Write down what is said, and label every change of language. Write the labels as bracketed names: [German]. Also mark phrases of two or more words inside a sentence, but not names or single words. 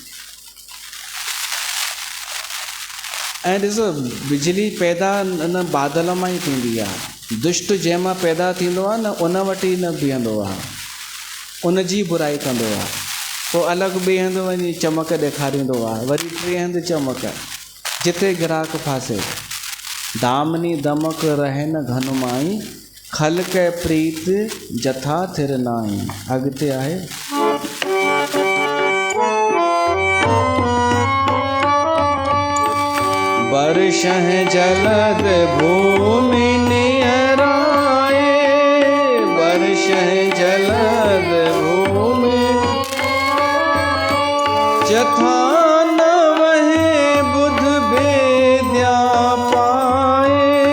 [Sindhi] ऐं ॾिसो, बिजली पैदा न बादल मां ई थींदी आहे। दुष्ट जंहिंमां पैदा थींदो आहे न, उन वटि ई न बीहंदो आहे, उन जी बुराई कंदो आहे, पोइ अलॻि ॿिए हंधि वञी चमक ॾेखारींदो आहे, वरी टे हंधि चमक, जिते ग्राहक फासे। [Awadhi] दामिनी दमक रहे न घन माई, खल के प्रीत जथा थिर नाई। [Sindhi] अॻिते आहे [Awadhi] वर्षह जलद भूमि नियराए, वर्षह जलद भूमि जथा न वहे बुध बेद्या पाए।